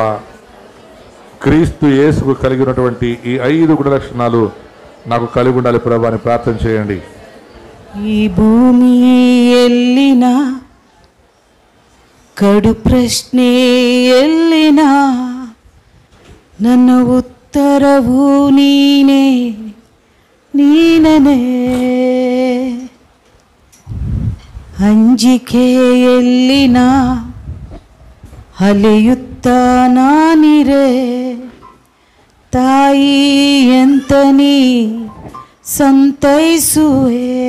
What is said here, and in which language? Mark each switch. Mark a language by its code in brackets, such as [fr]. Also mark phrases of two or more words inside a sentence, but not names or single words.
[te] క్రీస్తు యేసుకు కలిగి ఉన్నటువంటి ఈ 5 గుణ లక్షణాలు నాకు కలిగి ఉండాలి ప్రభా అని ప్రార్థన చేయండి. [kn] ಈ ಭೂಮಿ ಎಲ್ಲಿನ ಕಡು ಪ್ರಶ್ನೆ ಎಲ್ಲಿನ ನನ್ನ ಉತ್ತರವು ನೀನೇ ನೀನನೇ. ಅಂಜಿಕೆ ಎಲ್ಲಿನ ಅಲೆಯುತ್ತ ನಾನಿರೆ ತಾಯಿ ಎಂತ ನೀ ಸಂತೈಸುವೆ.